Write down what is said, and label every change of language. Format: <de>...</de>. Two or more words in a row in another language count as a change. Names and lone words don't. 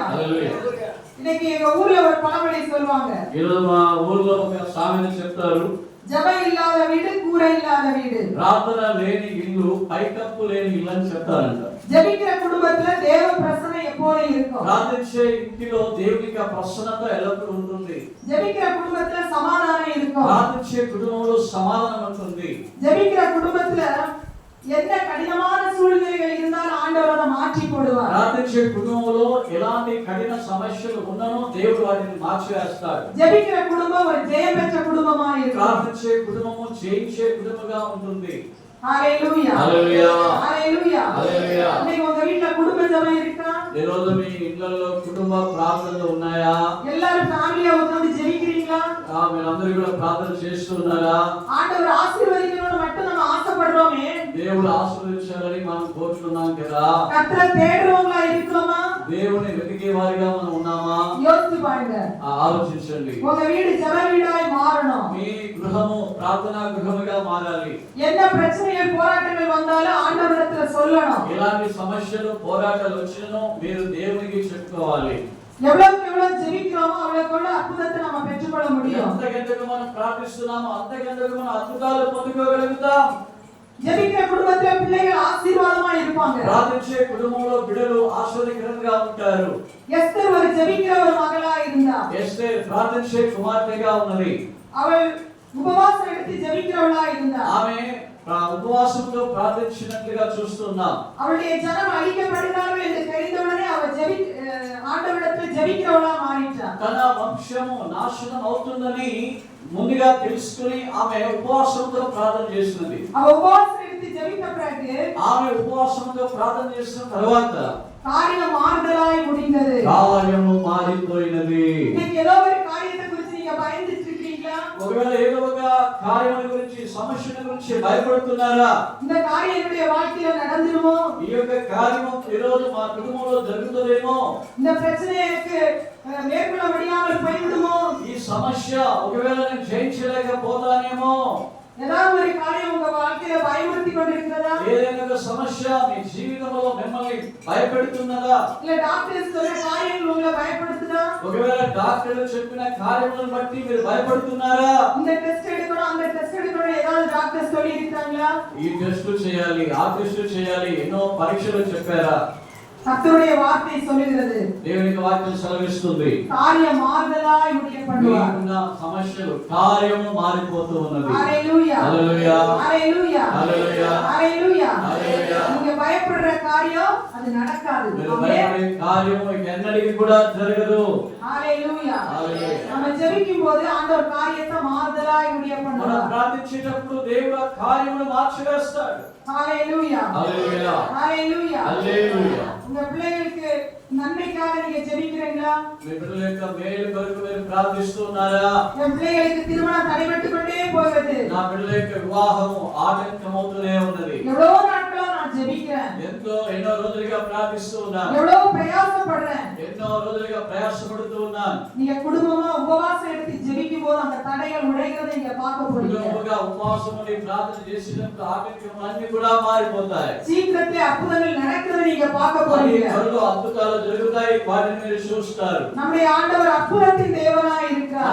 <te>హల్లెలూయా.</te> <ta>இன்னைக்கு எங்க ஊர்ல ஒரு பழமொழி சொல்லுவாங்க,</ta> <te>ఈరోజు మా ఊర్లో ఒక సామెత చెప్తారు,</te> <ta>ஜெபம் இல்லாத வீடு கூரை இல்லாத வீடு.</ta> <te>ప్రార్థన లేని ఇల్లు పైకప్పు లేని ఇల్లు అని చెప్తారంట.</te> <ta>ஜெபிக்கிற குடும்பத்துல தேவ பிரசன்னம் எப்போதும் இருக்கும்.</ta> <te>ప్రార్థించే ఇంటిలో దేవునికి ఆ ప్రసన్నత ఎల్లప్పుడూ ఉంటుంది.</te> <ta>ஜெபிக்கிற குடும்பத்துல சமாதானம் இருக்கும்.</ta> <te>ప్రార్థించే కుటుంబంలో సమాధానం ఉంటుంది.</te> <ta>ஜெபிக்கிற குடும்பத்துல எந்த கடினமான சூழ்நிலைகள் இருந்தாலும் ஆண்டவர் அதை மாற்றி போடுவார்.</ta> <te>ప్రార్థించే కుటుంబంలో ఎలాంటి కఠిన సమస్యలు ఉన్ననో దేవుడు వాటిని మార్చివేస్తాడు.</te> <ta>ஜெபிக்கிற குடும்பம் ஒரு ஜெயம் பெற்ற குடும்பமா இருக்கும்.</ta> <te>ప్రార్థించే కుటుంబము జయించే కుటుంబంగా ఉంటుంది.</te> <ta>ஹalleluya,</ta> <te>హల్లెలూయా,</te> <ta>ஹalleluya.</ta> <te>హల్లెలూయా.</te> <ta>இன்னைக்கு உங்க வீட்ல குடும்ப ஜெபம் இருக்கா?</ta> <te>ఈ రోజు మీ ఇళ్లలో కుటుంబ ప్రార్థనలు ఉన్నాయా?</te> <ta>எல்லாரும் ஃபேமிலியா உட்கார்ந்து ஜெபிக்கிறீங்களா?</ta> <te>మీరందరూ కూడా ప్రార్థన చేస్తున్నారా?</te> <ta>ஆண்டவர் ஆசீர்வதிக்கணும்னு மட்டும் நம்ம ஆசைப்படுறோமே,</ta> <te>దేవుడు ఆశీర్వదించాలని మనం కోరుతున్నాం కదా.</te> <ta>கர்த்தரை தேடுறவங்களா இருக்கிறோமா?</ta> <te>దేవుని వెతికే వారిగా మనం ఉన్నామా?</te> <ta>யோசிச்சு பாருங்க.</ta> <te>ఆలోచించండి.</te> <ta>உங்க வீடு ஜெப வீடாய் மாறணும்.</ta> <te>మీ గృహము ప్రార్థనా గృహముగా మారాలి.</te> <ta>என்ன பிரச்சனைகள் போராட்டங்கள் வந்தாலும் ஆண்டவரிடத்துல சொல்லணும்.</ta> <te>ఎలాంటి సమస్యలు పోరాటాలు వచ్చినో మీరు దేవునికి చెప్పుకోవాలి.</te> <ta>எவ்வளவுக்கு எவ்வளவு ஜெபிக்கிறோமோ அவ்வளவுக்கு அவ்வளவு அற்புதத்தை நம்ம பெற்றுக்கொள்ள முடியும்.</ta> <te>ఎంతకెంతకు మనం ప్రార్థిస్తున్నామో అంతకెంతకు మనం అద్భుతాలు పొందుకోగలుగుతాం.</te> <ta>ஜெபிக்கிற குடும்பத்துல பிள்ளைகள் ஆசீர்வாதமா இருப்பாங்க.</ta> <te>ప్రార్థించే కుటుంబంలో బిడ్డలు ఆశీర్వాదకరంగా ఉంటారు.</te> <ta>எஸ்தர் ஒரு ஜெபிக்கிற ஒரு மகளா இருந்தா.</ta> <te>ఎస్తేర్ ప్రార్థించే కుమార్తెగా ఉన్నది.</te> <ta>அவள் உபவாசம் எடுத்து ஜெபிக்கிறவளா இருந்தா.</ta> <te>ఆమె ఉపవాసంతో ప్రార్థించినట్లుగా చూస్తున్నాం.</te> <ta>அவளுடைய ஜனம் அழிக்கப்படுகிறார்கள் என்று தெரிந்தவுடனே அவள் ஆண்டவரிடத்தில் ஜெபிக்கிறவளா மாறிட்டாள்.</ta> <te>తన వంశము నాశనం అవుతుందని ముందుగా తెలుసుకుని ఆమె ఉపవాసంతో ప్రార్థన చేసినది.</te> <ta>அவள் உபவாசம் எடுத்து ஜெபித்த பிறகு</ta> <te>ఆమె ఉపవాసంతో ప్రార్థన చేసిన తర్వాత</te> <ta>காரியம் மாறுதலாய் முடிந்தது.</ta> <te>కార్యము మారిపోయినది.</te> <ta>இன்னைக்கு ஏதோ ஒரு காரியத்தை குறித்து நீங்க பயந்துட்டு இருக்கீங்களா?</ta> <te>ఒకవేళ ఏదో ఒక కార్యం గురించి సమస్యల గురించి భయపడుతున్నారా?</te> <ta>இந்த காரியம் என்னுடைய வாழ்க்கையில நடந்துருமோ?</ta> <te>ఈ యొక్క కార్యము ఈ రోజు మా కుటుంబంలో జరుగుతుందేమో?</te> <ta>இந்த பிரச்சனை எனக்கு மேற்கொள்ள முடியாமல் போய்விடுமோ?</ta> <te>ఈ సమస్య ఒకవేళ నేను జయించలేకపోతానేమో?</te> <ta>ஏதாவது ஒரு காரியம் உங்க வாழ்க்கையில பயமுறுத்தி கொண்டிருக்கிறதா?</ta> <te>ఏదైనా ఒక సమస్య మీ జీవితంలో మిమ్మల్ని భయపెడుతున్నదా?</te> <ta>இல்ல டாக்டர்ஸ் சொல்ற காரியங்கள் உங்களை பயப்படுத்துதா?</ta> <te>ఒకవేళ డాక్టర్లు చెప్పిన కార్యములను బట్టి మీరు భయపడుతున్నారా?</te> <ta>இந்த டெஸ்ட் எடுக்கணும் அந்த டெஸ்ட் எடுக்கணும் ஏதாவது டாக்டர்ஸ் சொல்லி இருக்காங்களா?</ta> <te>ఈ టెస్ట్ చేయాలి, ఆ టెస్ట్ చేయాలి, ఎన్నో పరీక్షలు చెప్పారా?</te> <ta>கர்த்தருடைய வார்த்தை சொல்லுகிறது,</ta> <te>దేవుని వాక్యం సెలవిస్తుంది,</te> <ta>காரியம் மாறுதலாய் முடிய பண்ணுவார்.</ta> <te>మీకున్న సమస్యలు కార్యము మారిపోతూ ఉన్నది. హల్లెలూయా హల్లెలూయా హల్లెలూయా హల్లెలూయా హల్లెలూయా హల్లెలూయా.</te> <ta>நீங்க பயப்படுற காரியம் அது நடக்காது.</ta> <te>మీరు భయపడే కార్యము ఎన్నటికీ కూడా జరగదు. హల్లెలూయా హల్లెలూయా.</te> <ta>நம்ம ஜெபிக்கும் போது ஆண்டவர் காரியத்தை மாறுதலாய் முடிய</ta> <te>మనం</te> <ta>பண்ணுவார்.</ta> <te>ప్రార్థించేటప్పుడు దేవుడు ఆ కార్యమును మార్చివేస్తాడు.</te> <ta>ஹalleluya</ta> <te>హల్లెలూయా</te> <ta>ஹalleluya</ta> <te>హల్లెలూయా.</te> <ta>உங்க பிள்ளைகளுக்கு நன்மைக்காக நீங்க ஜெபிக்கிறீங்களா?</ta> <te>మీ బిడ్డల యొక్క మేలు కొరకు మీరు ప్రార్థిస్తున్నారా?</te> <ta>என் பிள்ளைகளுக்கு திருமணம் தடைபட்டு கொண்டே போகிறது.</ta> <te>నా బిడ్డల యొక్క వివాహము ఆటంకమవుతూనే ఉన్నది.</te> <ta>எவ்வளவு நாட்களா நான் ஜெபிக்கிறேன்,</ta> <te>ఎన్నో రోజులుగా ప్రార్థిస్తూ ఉన్నాను,</te> <ta>எவ்வளவு பிரயாசப்படுறேன்.</ta> <te>ఎన్నో రోజులుగా ప్రయాసపడుతూ ఉన్నాను.</te> <ta>நீங்க குடும்பமா உபவாசம் எடுத்து ஜெபிக்கும் போது அந்த தடைகள் உடைகிறதை நீங்க பார்க்க போறீங்க.</ta> <te>కుటుంబముగా ఉపవాసం ఉండి ప్రార్థన చేసినప్పుడు ఆటంకములన్నీ కూడా మారిపోతాయి.</te> <ta>சீக்கிரத்திலே அற்புதங்கள் நடக்கிறதை நீங்க பார்க்க</ta> <te>మరి</te> <ta>போறீங்க.</ta> <te>త్వరలో అద్భుతాలు జరుగుతాయి, వాటిని మీరు చూస్తారు.</te> <ta>நம்முடைய ஆண்டவர் அற்புதத்தின் தேவனாய் இருக்கிறார்.</ta>